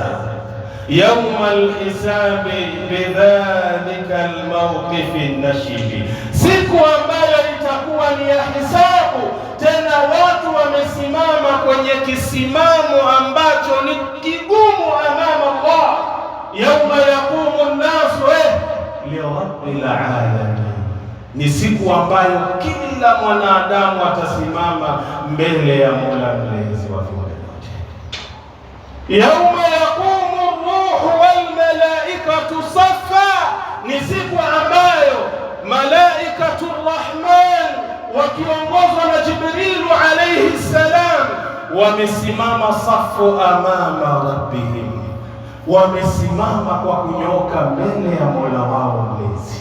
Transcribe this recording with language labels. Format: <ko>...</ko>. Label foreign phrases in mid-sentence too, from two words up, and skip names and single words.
<ar>يوم الحساب بذلك الموقف العصيب,</ar> <sw>siku ambayo itakuwa ni ya hisabu, tena watu wamesimama kwenye kisimamo ambacho ni kigumu</sw> <ar>أمام الله. يوم يقوم الناس لرب العالمين,</ar> <sw>ni siku ambayo kila mwanadamu atasimama mbele ya Mola mlezi wa viumbe vyote.</sw> <ar>يوم يقوم الروح والملائكة صفا,</ar> <sw>ni siku ambayo</sw> <ar>ملائكة الرحمن</ar> <sw>wakiongozwa na Jibril</sw> <ar>عليه السلام</ar> <sw>wamesimama safu</sw> <ar>أمام ربهم,</ar> <sw>wamesimama kwa kunyoka mbele ya Mola wao mlezi.</sw>